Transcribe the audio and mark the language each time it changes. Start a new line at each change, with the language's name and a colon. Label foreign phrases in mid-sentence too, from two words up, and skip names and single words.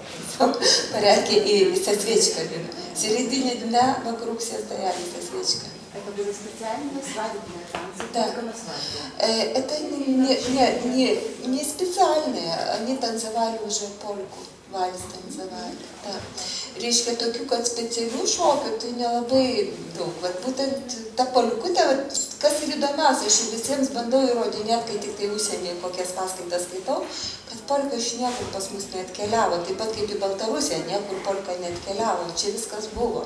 Russian: В порядке и со свечками. В середине дня вокруг все стояли со свечками. Это были специальные свадебные танцы? Да. Только на свадьбе? Это не специальные, они танцевали уже польку, вальс танцевали. Да.
Lithuanian: Reiškia, tokių, kad specialių šokių, tai nelabai daug. Vat būtent ta polkutė, kas ir įdomiausia, aš visiems bandau įrodinėti, kai tik tai užsienyje kokias paskaitas skaitau, kad polka iš niekur pas mus neatkeliavo, taip pat kaip į Baltarusiją, niekur polka neatkeliavo, čia viskas buvo.